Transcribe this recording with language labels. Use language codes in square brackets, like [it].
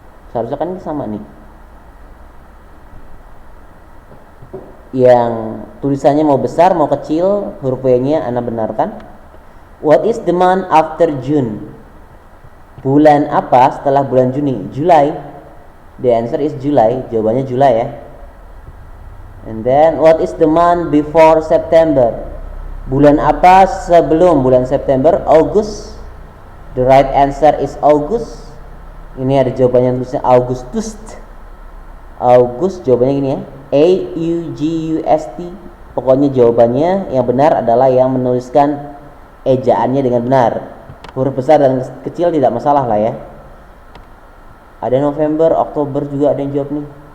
[id] Seharusnya kan ini sama nih. Yang tulisannya mau besar mau kecil, huruf W-nya Anda benarkan. [en] What is the month after June? [id] Bulan apa setelah bulan Juni? [en] July. The answer is July. [id] Jawabannya July ya. [en] And then what is the month before September? [id] Bulan apa sebelum bulan September? [en] August. The right answer is August. [id] Ini ada jawabannya tulisnya Augustus. August jawabannya gini ya. August. Pokoknya jawabannya yang benar adalah yang menuliskan ejaannya dengan benar. Huruf besar dan kecil tidak masalah lah ya. Ada November, Oktober juga ada yang jawab nih.